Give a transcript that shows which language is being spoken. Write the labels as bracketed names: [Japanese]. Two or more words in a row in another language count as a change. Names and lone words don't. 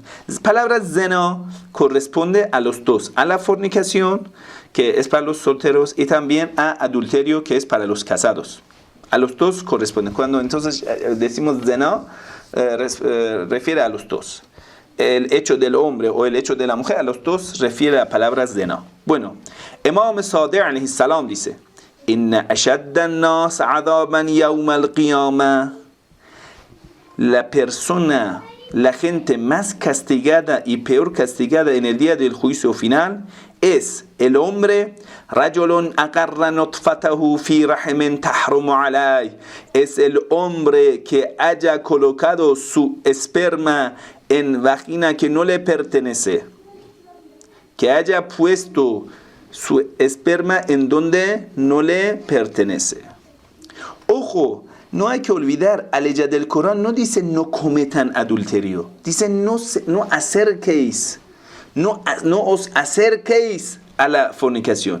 [Spanish] Las palabras zina corresponde a los dos, a la fornicación, que es para los solteros, y también a adulterio, que es para los casados. A los dos corresponde. Cuando entonces decimos zina, refiere a los dos. El hecho del hombre o el hecho de la mujer, a los dos refiere a palabras zina. Bueno, [Arabic] الإمام الصادق عليه السلام dice: "إن أشد الناس عذابا يوم القيامة". [Spanish] La gente más castigada y peor castigada en el día del juicio final es el hombre [Arabic] رجل أقر نطفته في رحم تحرم عليه. [Spanish] Es el hombre que haya colocado su esperma en vagina que no le pertenece, que haya puesto su esperma en donde no le pertenece. Ojo, no hay que olvidar, la ley del Corán no dice no cometan adulterio, dice no acerquéis, no os acerquéis a la fornicación.